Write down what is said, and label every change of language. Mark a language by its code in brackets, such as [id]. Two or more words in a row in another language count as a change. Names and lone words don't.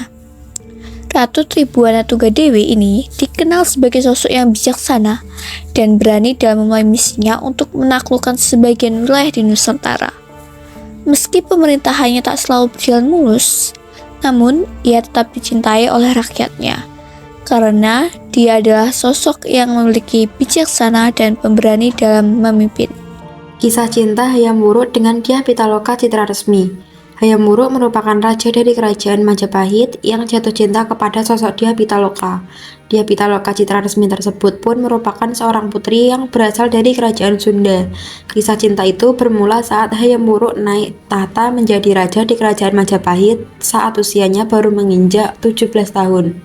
[id] Ratu Tribuana Tunggadewi ini dikenal sebagai sosok yang bijaksana dan berani dalam memulai misinya untuk menaklukkan sebagian wilayah di Nusantara. Meski pemerintahannya tak selalu berjalan mulus, namun ia tetap dicintai oleh rakyatnya karena dia adalah sosok yang memiliki bijaksana dan pemberani dalam memimpin. Kisah cinta Hayam Wuruk dengan Dyah Pitaloka Citra Resmi. Hayam Wuruk merupakan raja dari Kerajaan Majapahit yang jatuh cinta kepada sosok Dyah Pitaloka. Dyah Pitaloka Citra Resmi tersebut pun merupakan seorang putri yang berasal dari Kerajaan Sunda. Kisah cinta itu bermula saat Hayam Wuruk naik tahta menjadi raja di Kerajaan Majapahit saat usianya baru menginjak 17 tahun.